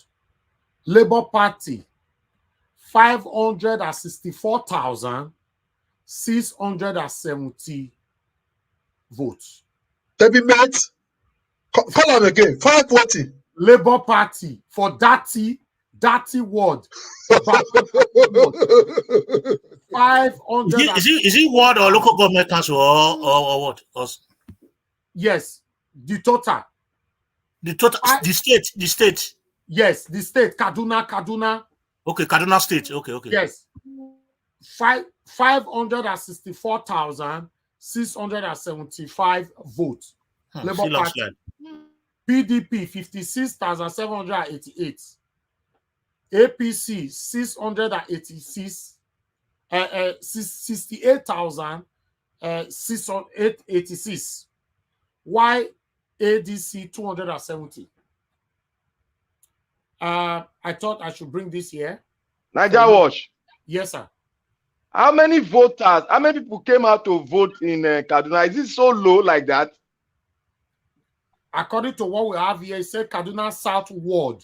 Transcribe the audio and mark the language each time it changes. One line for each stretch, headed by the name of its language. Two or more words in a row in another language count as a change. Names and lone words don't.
English: Labour Party, 564,670 votes. Debbie Met, call him again. 540. Labour Party for Dati word. 500. Is it ward or local government council or what? Yes, the total. The state. Yes, the state. Kaduna. Okay, Kaduna State. Okay. Yes. 564,675 votes. Labour Party. PDP 56,788. APC 68,686. Why ADC 270? I thought I should bring this here. Niger Watch. Yes, sir. How many people came out to vote in Kaduna? Is it so low like that? According to what we have here, it said Kaduna South Ward.